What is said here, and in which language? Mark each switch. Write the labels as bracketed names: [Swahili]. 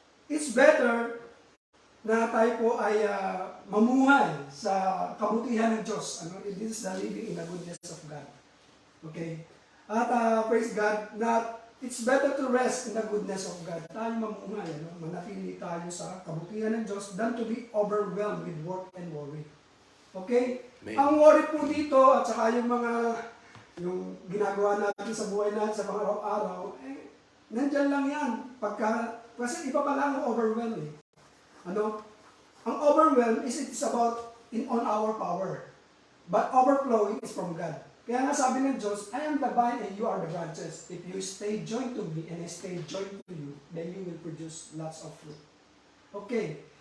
[English] it's better [Filipino] na tayo po ay mamuhay sa kabutihan ng Diyos. Ano? [English] It is the living in the goodness of God. Okay? At praise God, na it's better to rest in the goodness of God. [Filipino] Tayo mamuhay, ano? Manatili tayo sa kabutihan ng Diyos [English] than to be overwhelmed with work and worry. [Filipino] Okay? Amen. Ang worry po dito at saka yung ginagawa natin sa buhay natin sa mga araw-araw, nandyan lang yan. Kasi iba pa lang ang overwhelm eh. Ano? [English] Ang overwhelm it's about on our power. But overflowing is from God. [Filipino] Kaya nga sabi ng Diyos, [English] I am the vine and you are the branches. If you stay joined to me and I stay joined to you, then you will produce lots of fruit. Okay.